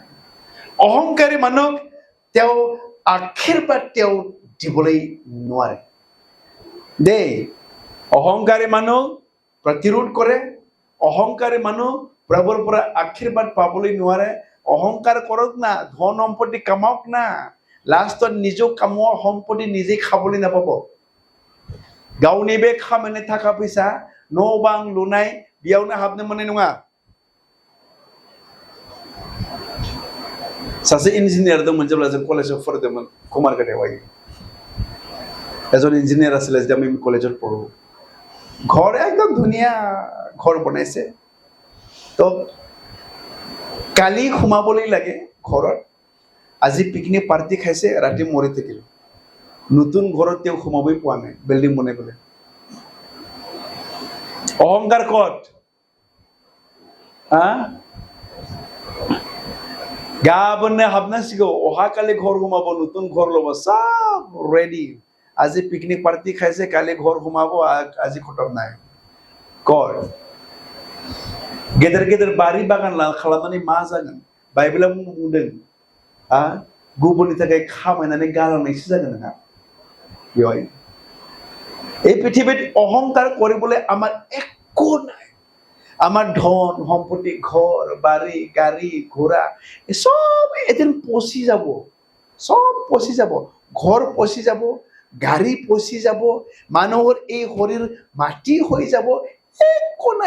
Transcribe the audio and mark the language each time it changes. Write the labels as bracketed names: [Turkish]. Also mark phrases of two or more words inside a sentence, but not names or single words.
[Assamese] অহংকাৰী মানুহ তেওঁ আশীৰ্বাদ তেওঁ দিবলৈ নোৱাৰে দেই। অহংকাৰী মানুহ প্ৰতিৰোধ কৰে, অহংকাৰী মানুহ প্ৰভুৰ পৰা আশীৰ্বাদ পাবলৈ নোৱাৰে। অহংকাৰ কৰক না, ধন সম্পত্তি কামাওক না, লাষ্টত নিজক কামোৱা সম্পত্তি নিজে খাবলৈ নাপাব। [Bodo] गावनि बे खामानि थाखा फैसा न' बां लुनाय बेयावनो हाबनो मोननाय नङा। सासे इन्जिनियार दंमोन जेब्ला जों कलेजाव फरायदोंमोन कुमारघाटायाव। [Assamese] এজন ইঞ্জিনিয়াৰ আছিলে যেতিয়া আমি কলেজত পঢ়ো। ঘৰ একদম ধুনীয়া ঘৰ বনাইছে, তো কালি সোমাবলৈ লাগে ঘৰত। আজি পিকনিক পাৰ্টি খাইছে, ৰাতি মৰি থাকিল। নতুন ঘৰত তেওঁ সোমাবই পোৱা নাই, বিল্ডিং বনাই পেলাই। অহংকাৰ ক'ত? গাবনে হাবনাছিগো, অহাকালি ঘৰ সোমাব, নতুন ঘৰ ল'ব, সব ৰেডি। আজি পিকনিক পাৰ্টি খাইছে, কালি ঘৰ সোমাব, আজি খতম নাই। ক'ত? [Bodo] गेदेर गेदेर बारि बागान खालामनानै मा जागोन? बाइबेला बुंदों गुबुननि थाखाय खामायनानै गालांनायसो जागोन नोंहा बेवहाय। [Assamese] এই পৃথিৱীত অহংকাৰ কৰিবলৈ আমাৰ একো নাই। আমাৰ ধন সম্পত্তি, ঘৰ বাৰী গাড়ী ঘোঁৰা সব এদিন পচি যাব, সব পচি যাব। ঘৰ পচি যাব, গাড়ী পচি যাব, মানুহৰ এই শৰীৰ মাটি হৈ যাব, একো নাই।